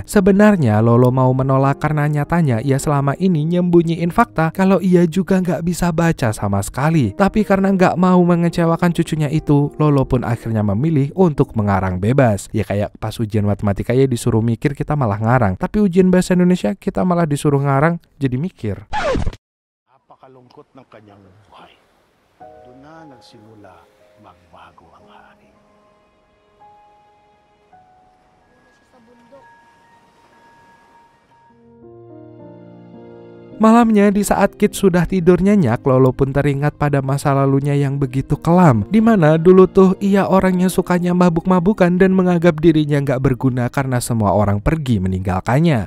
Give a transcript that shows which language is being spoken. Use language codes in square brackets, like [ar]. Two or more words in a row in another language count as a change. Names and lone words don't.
[id] Sebenarnya Lolo mau menolak karena nyatanya ia selama ini nyembunyiin fakta kalau ia juga nggak bisa baca sama sekali. Tapi karena nggak mau mengecewakan cucunya itu, Lolo pun akhirnya memilih untuk mengarang bebas. Ya kayak pas ujian matematika ya disuruh mikir kita malah ngarang. Tapi ujian bahasa Indonesia kita malah disuruh ngarang jadi mikir. [tl] Napakalungkot ng kanyang buhay. Doon na nagsimula magbago ang hari. Sa bundok. [id] Malamnya di saat Kit sudah tidur nyenyak, Lolo pun teringat pada masa lalunya yang begitu kelam. Dimana dulu tuh ia orangnya sukanya mabuk-mabukan dan menganggap dirinya nggak berguna karena semua orang pergi meninggalkannya.